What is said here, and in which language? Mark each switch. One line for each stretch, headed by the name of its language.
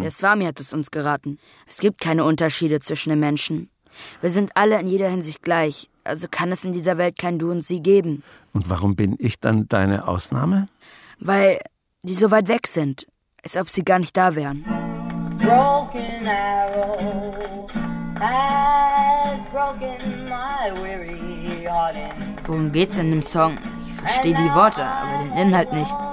German: Der Swami hat es uns geraten. Es gibt keine Unterschiede zwischen den Menschen. Wir sind alle in jeder Hinsicht gleich. Also kann es in dieser Welt kein Du und Sie geben. Und warum bin ich dann deine Ausnahme? Weil die so weit weg sind, als ob sie gar nicht da wären.
English: Broken arrow has broken my weary heart.
German: Worum geht's in dem Song? Ich verstehe die Worte, aber den Inhalt nicht.